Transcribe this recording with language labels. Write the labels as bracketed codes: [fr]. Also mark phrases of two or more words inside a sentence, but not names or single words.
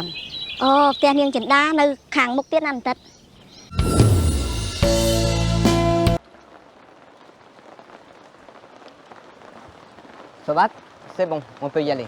[km] អូផ្ទះនាងចិន្តានៅខាងមុខទៀតណាបន្តិច [fr] Ça va? C'est bon, on peut y aller.